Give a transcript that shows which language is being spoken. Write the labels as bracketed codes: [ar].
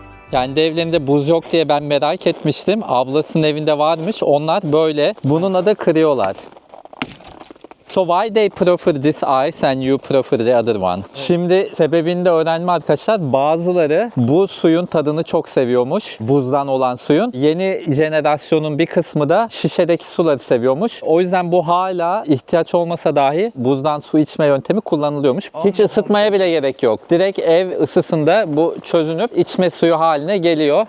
[tr] Kendi evlerinde buz yok diye ben merak etmiştim. Ablasının evinde varmış. Onlar böyle bununla da kırıyorlar. [en] So why they prefer this ice and you prefer the other one? [tr] Şimdi sebebini de öğrenme arkadaşlar. Bazıları bu suyun tadını çok seviyormuş. Buzdan olan suyun. Yeni jenerasyonun bir kısmı da şişedeki suları seviyormuş. O yüzden bu hala ihtiyaç olmasa dahi buzdan su içme yöntemi kullanılıyormuş. Hiç ısıtmaya bile gerek yok. Direkt ev ısısında bu çözünüp içme suyu haline geliyor.